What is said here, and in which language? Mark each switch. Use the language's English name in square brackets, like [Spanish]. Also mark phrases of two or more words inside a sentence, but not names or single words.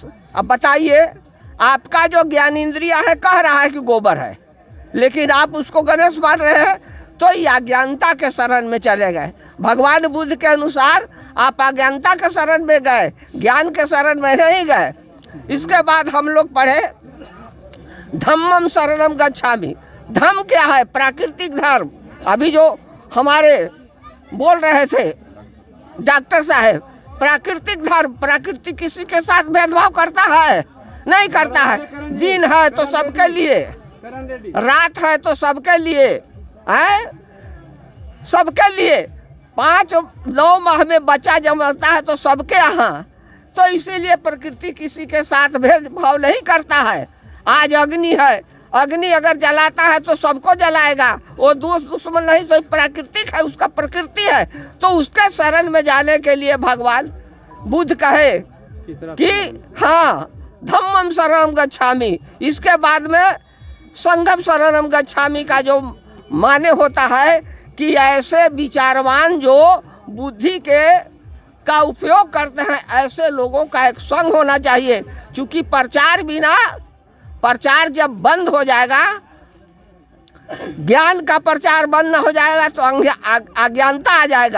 [Hindi] अब बताइए, आपका जो ज्ञान इंद्रिया है कह रहा है कि गोबर है, लेकिन आप उसको गणेश मान रहे हैं, तो ये अज्ञानता के शरण में चले गए। भगवान बुद्ध के अनुसार आप अज्ञानता के शरण में गए, ज्ञान के शरण में नहीं गए। इसके बाद हम लोग पढ़े [Pali] धम्मम शरणम गच्छामि। [Hindi] धम्म क्या है? प्राकृतिक धर्म। अभी जो हमारे बोल रहे थे डॉक्टर साहब, प्राकृतिक धर्म, प्रकृति किसी के साथ भेदभाव करता है? नहीं करता है। दिन है तो सबके लिए, रात है तो सबके लिए, है सबके लिए। 5-9 माह में बच्चा जमता है तो सबके यहाँ। तो इसीलिए प्रकृति किसी के साथ भेदभाव नहीं करता है। आज अग्नि है, अग्नि अगर जलाता है तो सबको जलाएगा, वो दोस्त दुश्मन नहीं, तो प्राकृतिक है, उसका प्रकृति है। तो उसके शरण में जाने के लिए भगवान बुद्ध कहे कि [Pali] धम्मम शरणम गच्छामि। [Hindi] इसके बाद में [Pali] संघम शरणम गच्छामि [Hindi] का जो माने होता है कि ऐसे विचारवान जो बुद्धि के का उपयोग करते हैं, ऐसे लोगों का एक संग होना चाहिए। क्योंकि प्रचार जब बंद हो जाएगा, ज्ञान का प्रचार बंद हो जाएगा तो अज्ञानता आ जाएगा।